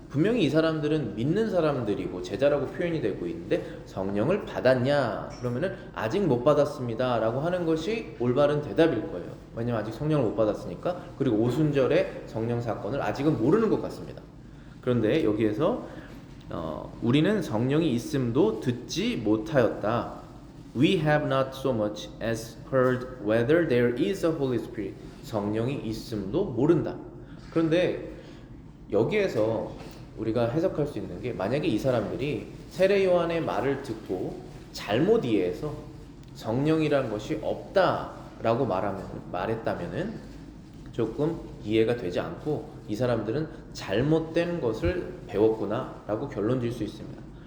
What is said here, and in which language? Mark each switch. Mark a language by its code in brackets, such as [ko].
[ko] 분명히 이 사람들은 믿는 사람들이고 제자라고 표현이 되고 있는데 성령을 받았냐 그러면은 아직 못 받았습니다 라고 하는 것이 올바른 대답일 거예요. 왜냐면 아직 성령을 못 받았으니까. 그리고 오순절의 성령 사건을 아직은 모르는 것 같습니다. 그런데 여기에서 우리는 성령이 있음도 듣지 못하였다. [en] We have not so much as heard whether there is a Holy Spirit. [ko] 성령이 있음도 모른다. 그런데 여기에서 우리가 해석할 수 있는 게 만약에 이 사람들이 세례 요한의 말을 듣고 잘못 이해해서 성령이라는 것이 없다라고 말했다면은 조금 이해가 되지 않고 이 사람들은 잘못된 것을 배웠구나라고 결론 질 수 있습니다.